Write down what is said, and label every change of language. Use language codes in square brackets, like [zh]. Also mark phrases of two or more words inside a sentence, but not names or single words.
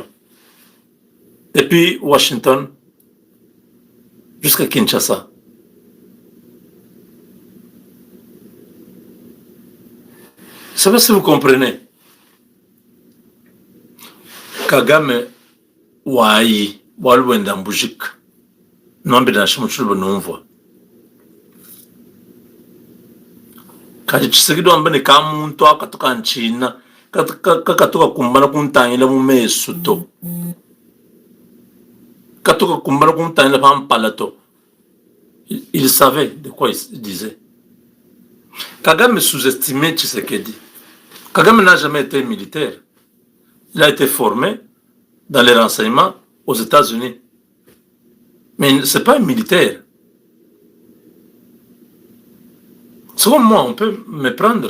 [fr] Depuis Washington jusqu'à Kinshasa. Je ne sais pas si vous comprenez. [lu] Kagame wayi walwenda mbujik nombe na shimuchulu numva kaji Tshisekedi wambene ka muntu akatoka nchina kakatoka kumbana kuntangila mu meso to katoka kumbana kuntangila pampala to [fr] Il savait de quoi il disait. Kagame sous-estimait Tshisekedi. Kagame n'a jamais été militaire. Il a été formé dans les renseignements aux États-Unis. Mais ce n'est pas un militaire. Selon moi, on peut me prendre.